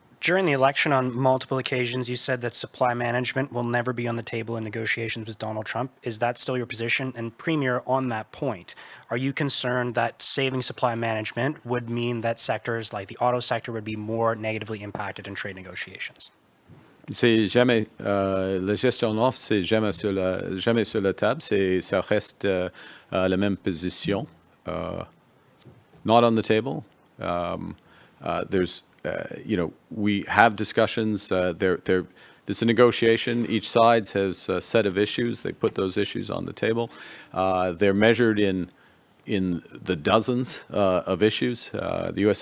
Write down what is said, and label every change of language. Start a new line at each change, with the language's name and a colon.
English: During the election, on multiple occasions, you said that supply management will never be on the table in negotiations with Donald Trump. Is that still your position? And Premier, on that point, are you concerned that saving supply management would mean that sectors like the auto sector would be more negatively impacted in trade negotiations?
French: C'est jamais la gestion d'offre, c'est jamais sur la table. Ça reste la même position.
English: Not on the table. There's we have discussions. There's a negotiation. Each side has a set of issues. They put those issues on the table. They're measured in the dozens of issues. The U.S.